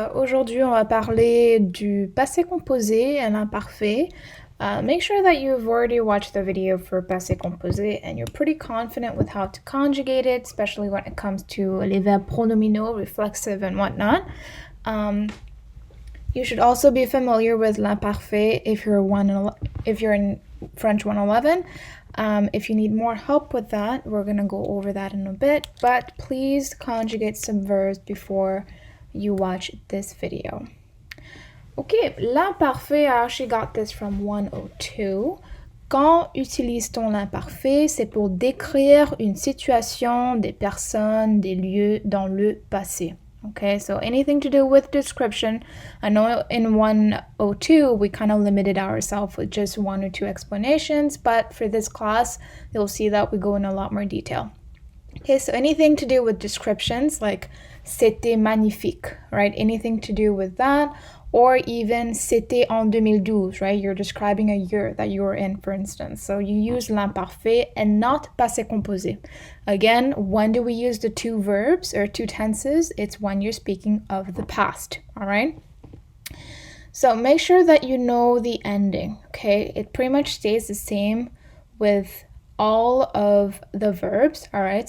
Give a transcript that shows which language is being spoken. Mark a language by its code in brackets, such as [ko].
[fr] Aujourd'hui, on va parler du passé composé et l'imparfait. [en] Make sure that you've already watched the video for passé composé and you're pretty confident with how to conjugate it, especially when it comes to les verbes pronominaux, reflexive, and whatnot. You should also be familiar with l'imparfait if you're in French 111. If you need more help with that, we're going to go over that in a bit, but please conjugate some verbs before you watch this video. Okay, l'imparfait, I actually got this from 102. [fr] Quand utilise-t-on l'imparfait? C'est pour décrire une situation, des personnes, des lieux dans le passé. [en] Okay, so anything to do with description. I know in 102 we kind of limited ourselves with just one or two explanations, but for this class, you'll see that we go in a lot more detail. Okay, so anything to do with descriptions like c'était magnifique, right? Anything to do with that, or even c'était en 2012, right? You're describing a year that you were in, for instance. So you use l'imparfait and not passé composé. Again, when do we use the two verbs or two tenses? It's when you're speaking of the past, all right? So make sure that you know the ending, okay? It pretty much stays the same with all of the verbs, all right?